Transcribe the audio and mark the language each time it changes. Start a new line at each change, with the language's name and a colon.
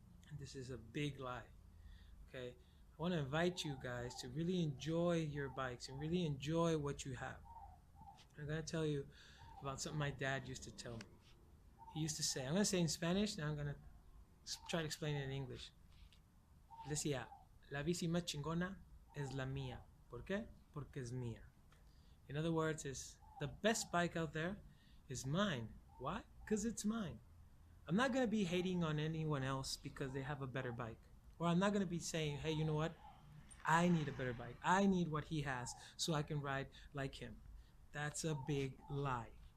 English: And this is a big lie, okay? I want to invite you guys to really enjoy your bikes and really enjoy what you have. I'm going to tell you about something my dad used to tell me. He used to say, I'm going to say in Spanish, now I'm going to try to explain it in English.
Spanish: Decía, la bici más chingona es la mía. ¿Por qué? Porque es mía.
English: In other words, is the best bike out there is mine. Why? Because it's mine. I'm not going to be hating on anyone else because they have a better bike. Or I'm not going to be saying, hey, you know what? I need a better bike. I need what he has so I can ride like him. That's a big lie.